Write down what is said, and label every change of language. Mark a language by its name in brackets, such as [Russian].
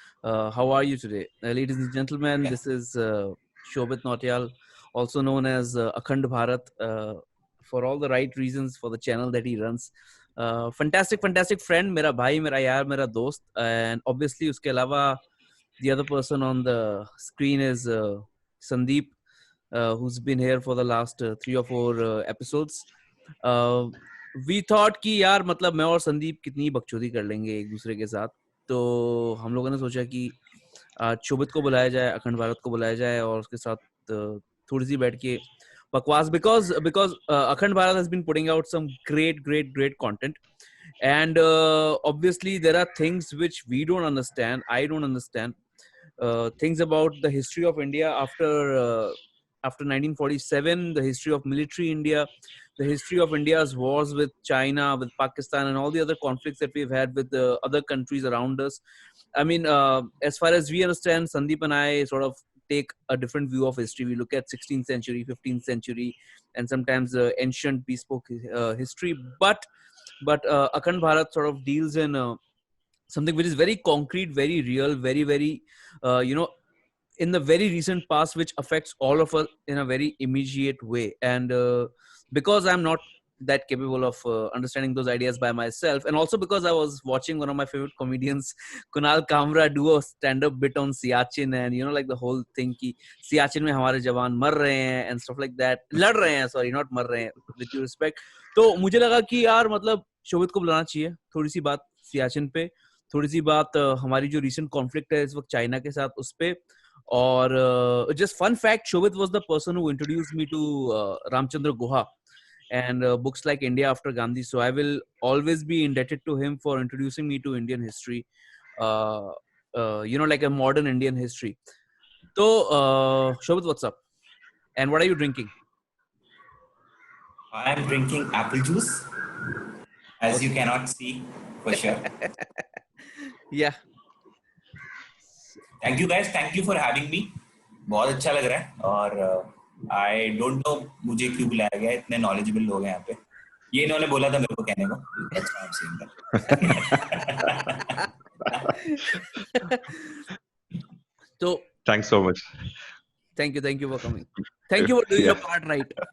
[English] How are you today, ladies and gentlemen? This is Shobit Nautiyal, also known as Akhand Bharat, for all the right reasons for the channel that he runs. Fantastic friend, [Hindi] मेरा भाई, मेरा यार, मेरा दोस्त, [English] and obviously [Hindi] उसके अलावा [English] the other person on the screen is Sandeep, who's been here for the last 3 or 4 episodes. We thought [Hindi] कि यार मतलब मैं और संदीप कितनी बकचोदी कर लेंगे एक दूसरे के साथ, तो हम लोगों ने सोचा कि आज शोभित को बुलाया जाए, अखंड भारत को बुलाया जाए और उसके साथ थोड़ी सी बैठ के बकवास, [English] Because because Akhand Bharat has been putting out some great content, and obviously there are things which we don't understand, I don't understand, things about the history of India after 1947, the history of military India, the history of India's wars with China, with Pakistan, and all the other conflicts that we've had with the other countries around us. I mean, as far as we understand, Sandeep and I sort of take a different view of history. We look at 16th century, 15th century, and sometimes ancient bespoke history. But Akhand Bharat sort of deals in something which is very concrete, very real, very in the very recent past, which affects all of us in a very immediate way. And because I'm not that capable of understanding those ideas by myself, and also because I was watching one of my favorite comedians, Kunal Kamra, do a stand-up bit on Siachen, and like the whole thing [Hindi] ki Siachen mein hamare jawan mar rahe hain [English] and stuff like that, [Hindi] lad rahe hain, [English] sorry, not [Hindi] mar rahe hain, [English] with due respect. [Hindi] तो मुझे लगा कि यार मतलब शोभित को बुलाना चाहिए, थोड़ी सी बात सियाचिन पे, थोड़ी सी बात हमारी जो रिसेंट कॉन्फ्लिक्ट है इस वक्त चाइना के साथ उस पे, और [English] just fun fact, Shobit was the person who introduced me to Ramchandra Guha and books like India After Gandhi. So I will always be indebted to him for introducing me to Indian history, like a modern Indian history. So, Shobit, what's up? And what are you drinking? I am drinking apple juice, as Okay. you cannot see for sure. Yeah. Thank you guys. Thank you for having me. [Hindi] बहुत अच्छा लग रहा है और [English] I don't know [Hindi] मुझे क्यों बुलाया गया, इतने knowledgeable लोग हैं यहाँ पे. ये इन्होंने बोला था मेरे को कहने को. [English] That's why I'm saying that. So thanks so much. Thank you for coming. Thank you for doing your part right.